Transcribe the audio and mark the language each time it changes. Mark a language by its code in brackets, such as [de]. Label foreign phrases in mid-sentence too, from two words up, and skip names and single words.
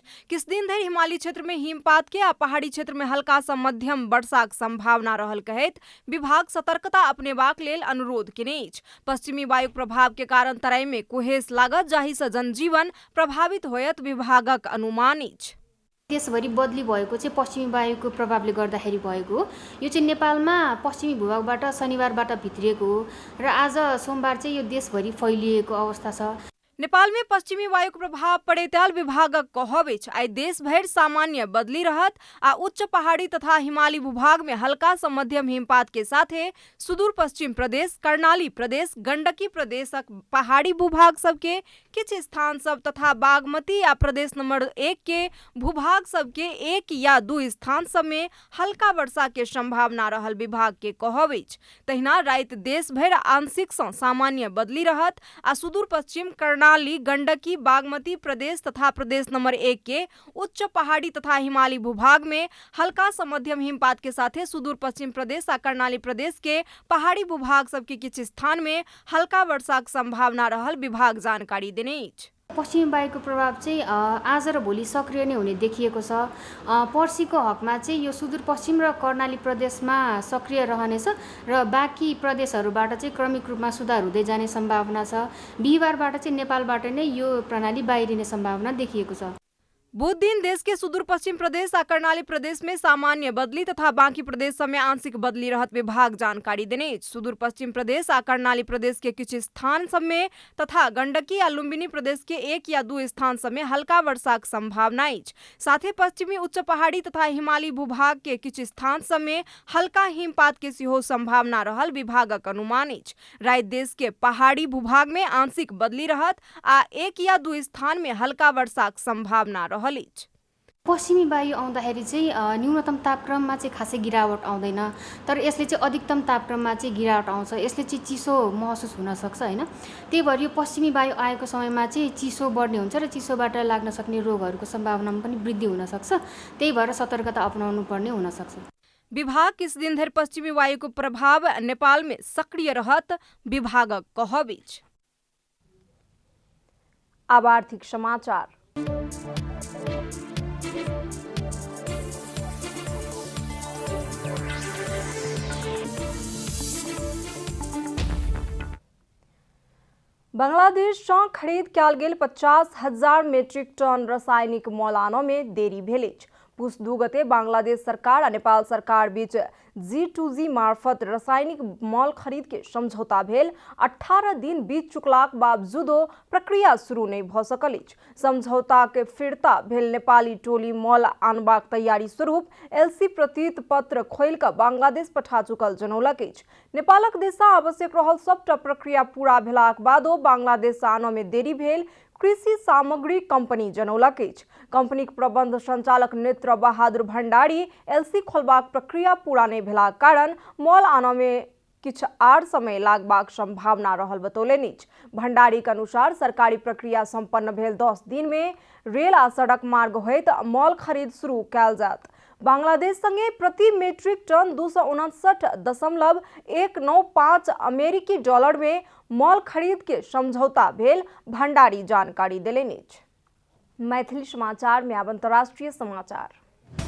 [mai] किछु दिन धरि हिमालयी क्षेत्र में हिमपात के आ पहाड़ी क्षेत्र में हल्का सँ मध्यम वर्षाक संभावना रहल कहैत विभाग सतर्कता अपनेबाक लेल अनुरोध केने अछि। पश्चिमी वायुक प्रभाव के कारण तराई में कुहेस लागत जाहि सँ जनजीवन प्रभावित होयत विभागक अनुमान अछि। [ne] देशभरि बदली भएको चाहिँ पश्चिमी वायुको प्रभावले गर्दाखेरि भएको हो। यो चाहिँ नेपालमा पश्चिमी भूभागबाट शनिबारबाट भित्रिएको हो र आज सोमबार चाहिँ यो देशभरि फैलिएको अवस्था छ। [mai] नेपाल में पश्चिमी वायु प्रभाव पड़ेताल विभागक कहब अछि। आइ देश भरि सामान्य बदली रहत आ उच्च पहाड़ी तथा हिमालयी भूभाग में हल्का सँ मध्यम हिमपात के साथे सुदूर पश्चिम प्रदेश, कर्णाली प्रदेश, गंडकी प्रदेशक पहाड़ी भूभाग सबके किछु स्थान सब तथा बागमती आ प्रदेश नंबर 1 के भूभाग सबके 1 या 2 स्थान सब में हल्का वर्षा के संभावना रहल विभाग के कहब अछि। तहिना राति देश भरि आंशिक सँ सामान्य बदली रहत आ सुदूर पश्चिम कर्णाली, गंडकी, बागमती प्रदेश तथा प्रदेश नंबर 1 के उच्च पहाड़ी तथा हिमालयी भूभाग में हल्का सँ मध्यम हिमपात के साथे सुदूर पश्चिम प्रदेश आ कर्णाली प्रदेश के पहाड़ी भूभाग सबके किछु स्थान में हल्का वर्षाक संभावना रहल विभाग जानकारी देने अछि। [ne] पश्चिमी वायुको प्रभाव चाहिँ आज र भोलि सक्रिय नै हुने देखिएको छ। पर्सीको हकमा चाहिँ यो सुदूरपश्चिम र कर्णाली प्रदेशमा सक्रिय रहनेछ र बाँकी प्रदेशहरूबाट चाहिँ क्रमिक रूपमा सुधार हुँदै जाने सम्भावना छ। बिहिबारबाट चाहिँ नेपालबाट नै यो प्रणाली बाहिरिने सम्भावना देखिएको छ। [mai] बुध दिन देश के सुदूर पश्चिम प्रदेश आ कर्णाली प्रदेश में सामान्य बदली तथा बाकी प्रदेश सब में आंशिक बदली रहत विभाग जानकारी देने। सुदूर पश्चिम प्रदेश आ कर्णाली प्रदेश के कुछ स्थान सब में तथा गंडकी आ लुम्बिनी प्रदेश के 1 या 2 स्थान सब में हल्का वर्षाक संभावना अछि। साथ ही पश्चिमी उच्च पहाड़ी तथा हिमालयी भूभाग के कुछ स्थान सब में हल्का हिमपात के सेहो संभावना रहल विभागक अनुमान अछि। राति देश के पहाड़ी भूभाग में आंशिक बदली रहत आ 1 या 2 स्थान में हल्का वर्षाक संभावना रहल। [ne] पश्चिमी वायु आउँदाखेरि चाहिँ न्यूनतम तापक्रममा चाहिँ खासै गिरावट आउँदैन, तर यसले चाहिँ अधिकतम तापक्रममा चाहिँ गिरावट आउँछ। यसले चाहिँ चिसो महसुस हुन सक्छ हैन। त्यही भएर यो पश्चिमी वायु आएको समयमा चाहिँ चिसो बढ्ने हुन्छ र चिसोबाट लाग्न सक्ने रोगहरूको सम्भावनामा पनि वृद्धि हुन सक्छ। त्यही भएर सतर्कता अपनाउनु पर्ने हुन सक्छ। [mai] विभाग किस दिन धरि [ne] पश्चिमी वायुको प्रभाव [mai] नेपाल में सक्रिय रहत विभागक कहब अछि। अब आर्थिक समाचार। बांग्लादेश सँ खरीद कयल गेल 50,000 मेट्रिक टन रासायनिक मल आनय में देरी भेल अछि। पुस 2 गते बांग्लादेश सरकार आ नेपाल सरकार बीच G2G मार्फत रासायनिक मल खरीद के समझौता भेल। 18 दिन बीत चुकलाक बावजूदो प्रक्रिया शुरू नहीं भ सकल अछि। समझौता के फिरता भेल नेपाली टोली मल आनबाक तैयारी स्वरूप LC प्रतीत पत्र खोल कऽ बांग्लादेश पठा चुकल जनौलक अछि। नेपालक दिशा आवश्यक रहल सबटा प्रक्रिया पूरा भेलाक बादो बांग्लादेश आनय में देरी भेल कृषि सामग्री कंपनी जनौलक अछि। कंपनीक प्रबंध संचालक नेत्र बहादुर भंडारी LC खोलबाक प्रक्रिया पूरा नहीं भेलाक कारण मल आनय में किछु आर समय लागबाक संभावना रहल बतौलनि अछि। भंडारीक अनुसार सरकारी प्रक्रिया संपन्न भेल 10 दिन में रेल आ सड़क मार्ग होइत मल खरीद शुरू कयल जायत। बांग्लादेश संगे प्रति मेट्रिक टन 259.195 अमेरिकी डॉलर में मल खरीद के समझौता भेल भंडारी जानकारी देलनि अछि। मैथिली समाचार में अब अंतर्राष्ट्रीय समाचार।